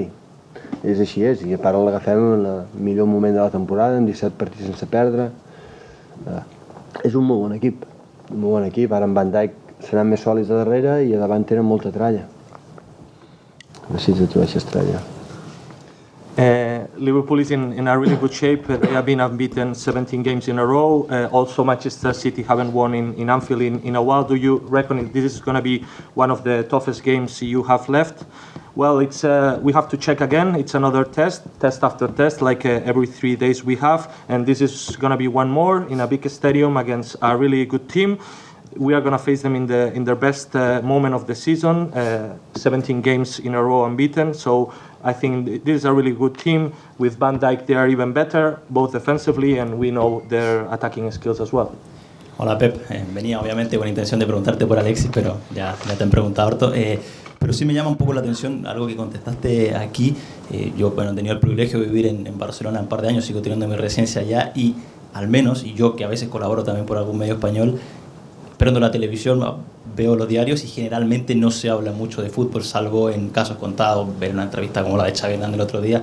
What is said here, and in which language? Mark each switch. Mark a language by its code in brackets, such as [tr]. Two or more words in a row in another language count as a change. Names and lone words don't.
[ca] És així és, i a part l'agafem en el millor moment de la temporada, amb 17 partits sense perdre. És un molt bon equip, ara en Van Dijk seran més sòlids a darrere i a davant tenen molta tralla. A veure si te trobeixes tralla. [en] Liverpool is in a really good shape. They have been unbeaten 17 games in a row. Also Manchester City haven't won in Anfield in a while. Do you reckon this is going to be one of the toughest games you have left? Well, we have to check again. It's another test after test, like every 3 days we have, and this is going to be one more in a big stadium against a really good team. We are going to face them in their best moment of the season, 17 games in a row unbeaten. So I think this is a really good team. With Van Dijk, they are even better, both defensively, and we know their attacking skills as well. [es] Hola Pep, venía obviamente con intención de preguntarte por Alexis, pero ya te han preguntado harto. Pero sí me llama un poco la atención algo que contestaste aquí. Yo he tenido el privilegio de vivir en Barcelona un par de años, sigo teniendo mi residencia allá, y al menos, y yo que a veces colaboro también por algún medio español, prendo la televisión, veo los diarios y generalmente no se habla mucho de fútbol, salvo en casos contados, ver una entrevista como la de Xavi Hernández el otro día.